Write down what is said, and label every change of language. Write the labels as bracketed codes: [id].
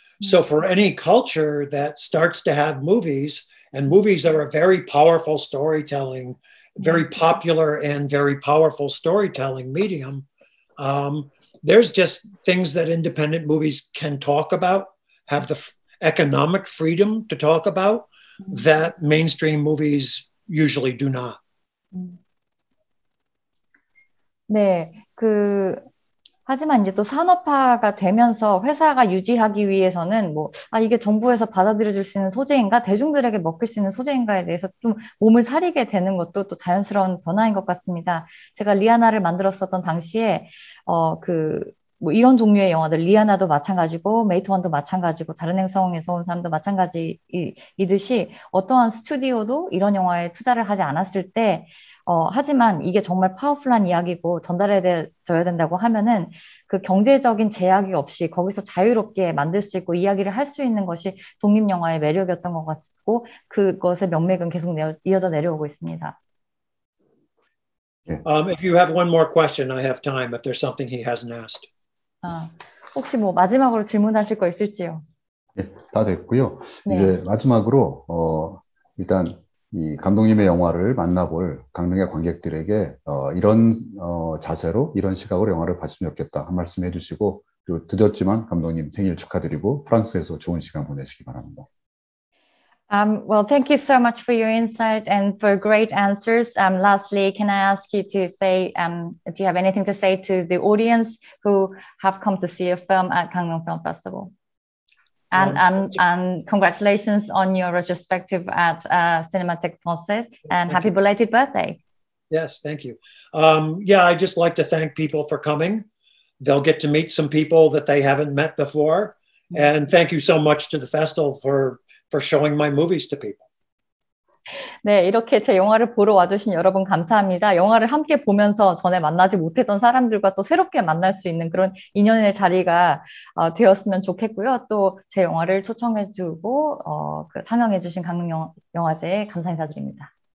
[en] So for any culture that starts to have movies, and movies are a very powerful storytelling, very popular and very powerful storytelling medium, there's just things that independent movies can talk about, have the economic freedom to talk about, that mainstream movies usually do not. [ko] 네, 하지만 이제 또 산업화가 되면서 회사가 유지하기 위해서는 이게 정부에서 받아들여줄 수 있는 소재인가, 대중들에게 먹힐 수 있는 소재인가에 대해서 좀 몸을 사리게 되는 것도 또 자연스러운 변화인 것 같습니다. 제가 리아나를 만들었었던 당시에, 이런 종류의 영화들, 리아나도 마찬가지고, 메이트 원도 마찬가지고, 다른 행성에서 온 사람도 마찬가지이듯이 어떠한 스튜디오도 이런 영화에 투자를 하지 않았을 때, 하지만 이게 정말 파워풀한 이야기고 전달해져야 된다고 하면은 그 경제적인 제약이 없이 거기서 자유롭게 만들 수 있고 이야기를 할 수 있는 것이 독립영화의 매력이었던 것 같고 그것의 명맥은 계속 이어져 내려오고 있습니다. 예. [en] If you have one more question, I have time if there's something he hasn't asked. [ko] 혹시 뭐 마지막으로 질문하실 거 있을지요? 예, 다 됐고요. 네. 이제 마지막으로 일단 이 감독님의 영화를 만나볼 강릉의 관객들에게 이런 자세로 이런 시각으로 영화를 봤으면 좋겠다 한 말씀 해주시고 그리고 늦었지만 감독님 생일 축하드리고 프랑스에서 좋은 시간 보내시기 바랍니다. [en] Well, thank you so much for your insight and for great answers. Lastly, can I ask you to say, do you have anything to say to the audience who have come to see a film at Gangneung Film Festival? And congratulations on your retrospective at Cinémathèque Française and happy belated birthday. Yes, thank you. Yeah, I just like to thank people for coming. They'll get to meet some people that they haven't met before. And thank you so much to the festival for showing my movies to people. [ko] 네, 이렇게 제 영화를 보러 와주신 여러분 감사합니다. 영화를 함께 보면서 전에 만나지 못했던 사람들과 또 새롭게 만날 수 있는 그런 인연의 자리가 되었으면 좋겠고요. 또 제 영화를 초청해주고 상영해주신 강릉영화제에 감사 인사드립니다.